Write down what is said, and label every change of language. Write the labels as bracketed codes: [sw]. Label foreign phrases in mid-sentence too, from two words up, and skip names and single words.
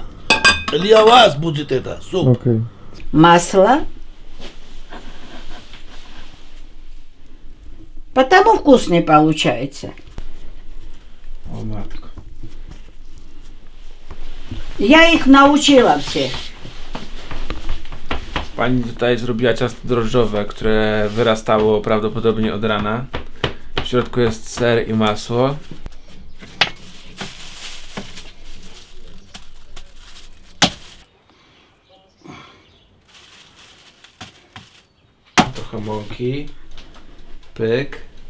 [ru] Для вас будет это суп. Масло. Потому вкусный получается. [pl] O matko. [ru] Я их научила всех. [pl] Pani tutaj zrobiła ciasto drożdżowe, które wyrastało prawdopodobnie od rana. W środku jest ser i masło. Trochę mąki. Pyk.